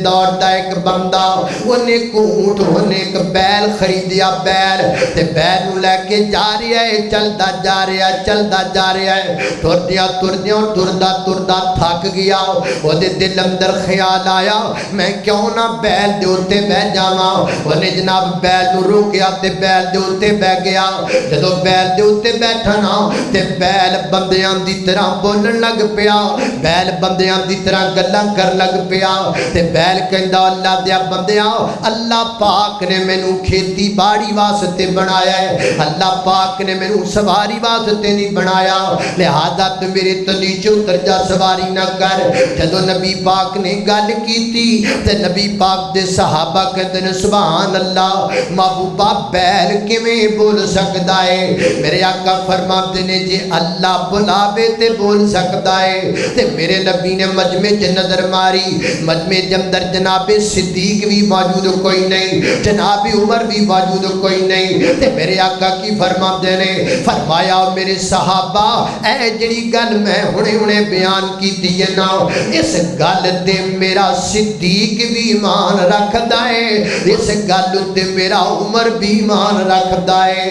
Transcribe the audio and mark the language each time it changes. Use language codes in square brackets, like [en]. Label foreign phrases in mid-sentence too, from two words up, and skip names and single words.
[pa] دور دا ایک بندہ انہیں ایک اونٹ انہیں ایک بیل خریدیا، بیل تے بیل نو لے کے جا رہا ہے، چلدا جا رہا ہے، چلدا جا رہا ہے، ٹردیاں ٹردا ٹردا تھک گیا، وہ دے دل اندر خیال آیا میں کیوں نہ بیل دے اوتے بہ جاواں، انہیں جناب بیل نو روکیا تے بیل دے اوتے بہ گیا، جدوں بیل دے اوتے بیٹھا نا تے بیل بندیاں دی طرح بولن لگ پیا، بیل بندیاں دی طرح گلاں کر لگ پیا، تے بیل کہندا اللہ دیا بندیاں اللہ پاک نے مینوں کھیتی باڑی واسطے بنایا ہے، اللہ پاک نے مینوں سواری واسطے نہیں بنایا، لہذا تو میرے تو نیچے اتر جا سواری نہ کر۔ جدوں نبی پاک نے گل کیتی تے نبی پاک دے صحابہ [ur] کہتے ہیں [pa] سبحان اللہ، محبوبہ بیل کیویں بول سکدا ہے؟ [ur] میرے آقا فرماتے ہیں [pa] جی اللہ بلاوے تے بول سکدا ہے۔ تے میرے نبی نے مجمع چ نظر ماری، [ur] مجمع کے اندر [pa] جناب صدیق بھی موجود کوئی نہیں، جناب عمر بھی موجود کوئی نہیں، تے میرے آقا [ur] کی فرماتے ہیں [pa] فرمایا میرے صحابہ اے جڑی گل میں ہنے بیان کیتی ہے نا اس گل دے میرا صدیق بھی ایمان رکھدا ہے، اس گل تے میرا عمر بھی ایمان رکھدا ہے۔